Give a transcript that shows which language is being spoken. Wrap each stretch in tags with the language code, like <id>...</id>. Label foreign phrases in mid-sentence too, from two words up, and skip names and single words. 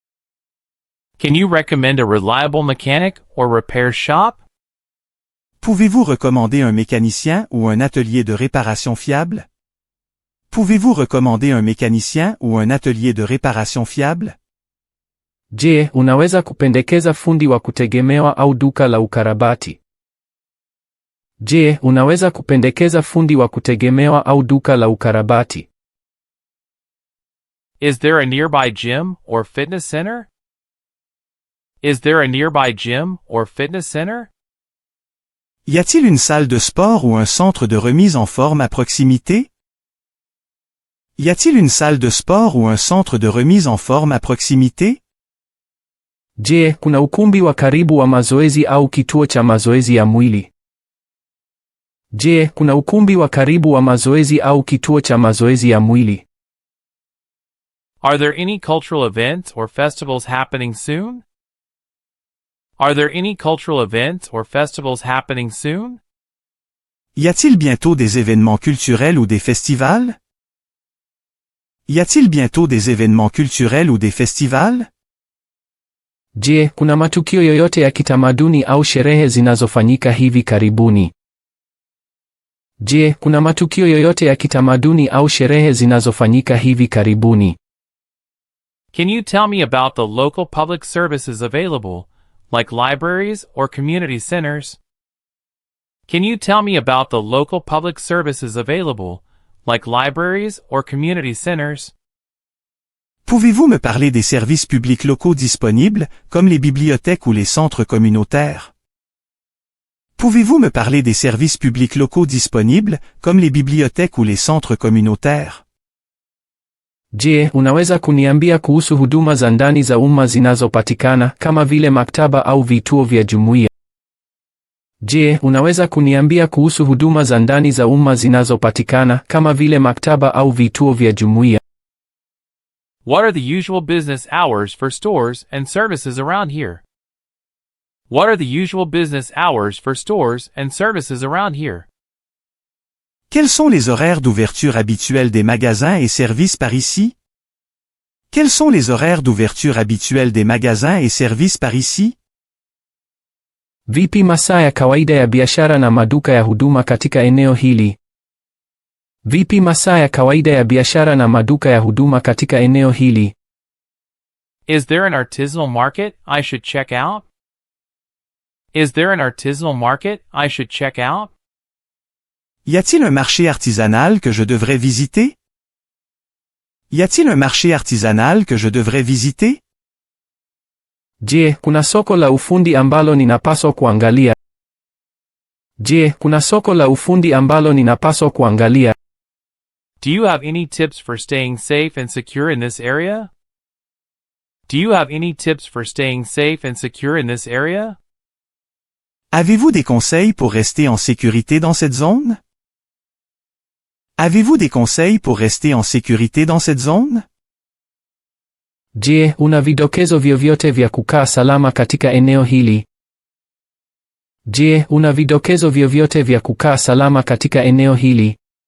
<en>Can you recommend a reliable mechanic or repair shop?</en> <fr>Pouvez-vous recommander un mécanicien ou un atelier de réparation fiable? Pouvez-vous recommander un mécanicien ou un atelier de réparation fiable?</fr> <sw>Je, unaweza kupendekeza fundi wa kutegemewa au duka la ukarabati? Je, unaweza kupendekeza fundi wa kutegemewa au duka la ukarabati?</sw> <en>Is there a nearby gym or fitness center? Is there a nearby gym or fitness center?</en> <fr>Y a-t-il une salle de sport ou un centre de remise en forme à proximité? Y a-t-il une salle de sport ou un centre de remise en forme à proximité?</fr> <sw>Je, kuna ukumbi wa karibu wa mazoezi au kituo cha mazoezi ya mwili? Je, kuna ukumbi wa karibu wa mazoezi au kituo cha mazoezi ya mwili?</sw> <en>Are there any cultural events or festivals happening soon? Are there any cultural events or festivals happening soon?</en> <fr>Y a-t-il bientôt des événements culturels ou des festivals? Y a-t-il bientôt des événements culturels ou des festivals?</fr> <sw>Je, kuna matukio yoyote ya kitamaduni au sherehe zinazofanyika hivi karibuni? Je, kuna matukio yoyote ya kitamaduni au sherehe zinazofanyika hivi karibuni?</sw> <en>Can you tell me about the local public services available, like libraries or community centers? Can you tell me about the local public services available, like libraries or community centers?</en> <fr>Pouvez-vous me parler des services publics locaux disponibles, comme les bibliothèques ou les centres communautaires? Pouvez-vous me parler des services publics locaux disponibles, comme les bibliothèques ou les centres communautaires?</fr> <sw>Je, unaweza kuniambia kuhusu huduma za ndani za umma zinazopatikana kama vile maktaba au vituo vya jumuiya? Je, unaweza kuniambia kuhusu huduma za ndani za umma zinazopatikana kama vile maktaba au vituo vya jumuiya?</sw> <en>What are the usual business hours for stores and services around here? What are the usual business hours for stores and services around here?</en> <fr>Quels sont les horaires d'ouverture habituels des magasins et services par ici? Quels sont les horaires d'ouverture habituels des magasins et services par ici?</fr> <sw>Vipi masaa ya kawaida ya biashara na maduka ya huduma katika eneo hili? Vipi masaa ya kawaida ya biashara na maduka ya huduma katika eneo hili?</sw> <en>Is there an artisanal market I should check out? Is there an artisanal market I should check out?</en> <fr>Y a-t-il un marché artisanal que je devrais visiter? Y a-t-il un marché artisanal que je devrais visiter?</fr> <sw>Je, kuna soko la ufundi ambalo ninapaswa kuangalia? Je, kuna soko la ufundi ambalo ninapaswa kuangalia?</sw> <en>Do you have any tips for staying safe and secure in this area? Do you have any tips for staying safe and secure in this area?</en> <fr>Avez-vous des conseils pour rester en sécurité dans cette zone? Avez-vous des conseils pour rester en sécurité dans cette zone?</fr> <sw>Je, una vidokezo vyovyote vya kukaa salama katika eneo hili? Je, una vidokezo vyovyote vya kukaa salama katika eneo hili?</sw>